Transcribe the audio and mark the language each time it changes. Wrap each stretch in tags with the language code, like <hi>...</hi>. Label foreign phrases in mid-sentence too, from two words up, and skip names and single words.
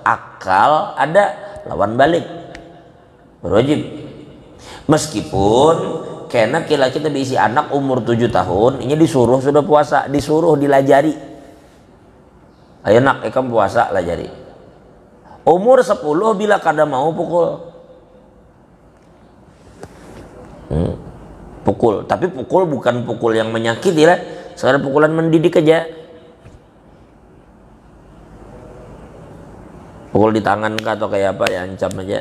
<bjn>Akal ada, lawan balik berwajib. Meskipun karena kita diisi anak umur 7 tahun, ini disuruh sudah puasa, disuruh dilajari. Ayo nak, ikam puasa lajari. Umur 10 bila kada mau pukul. Pukul, tapi pukul bukan pukul yang menyakiti lah, sekarang pukulan mendidik aja. Pukul di tangan kah atau kayak apa ya, ancam aja.</bjn>